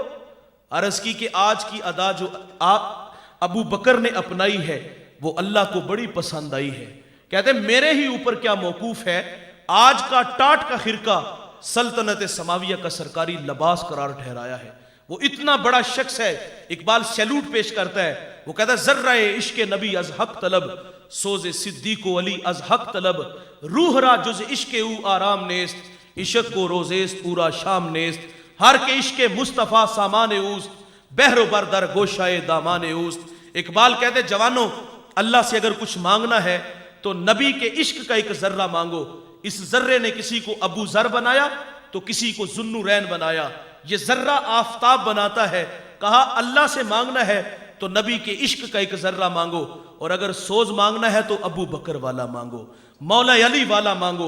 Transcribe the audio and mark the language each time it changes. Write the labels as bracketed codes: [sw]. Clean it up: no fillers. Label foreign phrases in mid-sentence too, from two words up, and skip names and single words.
[ur] عرض کی کہ آج کی ادا جو ابو بکر نے اپنائی ہے وہ اللہ کو بڑی پسند آئی ہے. کہتے میرے ہی اوپر کیا موقوف ہے، آج کا ٹاٹ کا خرقہ سلطنت سماویہ کا سرکاری لباس قرار ٹھہرایا ہے. وہ اتنا بڑا شخص ہے، اقبال سیلوٹ پیش کرتا ہے، وہ کہتا ہے [fa] ذرہ عشق نبی از حق طلب، سوز صدیق و علی از حق طلب، روح را جز عشق او آرام نیست، عشق کو روزیست پورا شام نیست، ہر کے عشق مصطفیٰ سامان اوست، بحر و بردر گوشائے دامان اوست. [ur] اقبال کہتے جوانوں اللہ سے اگر کچھ مانگنا ہے تو نبی کے عشق کا ایک ذرہ مانگو. اس ذرے نے کسی کو ابو ذر بنایا تو کسی کو ذوالنورین بنایا. یہ ذرہ آفتاب بناتا ہے. کہا اللہ سے مانگنا ہے تو نبی کے عشق کا ایک ذرہ مانگو، اور اگر سوز مانگنا ہے تو ابو بکر والا مانگو، مولا علی والا مانگو.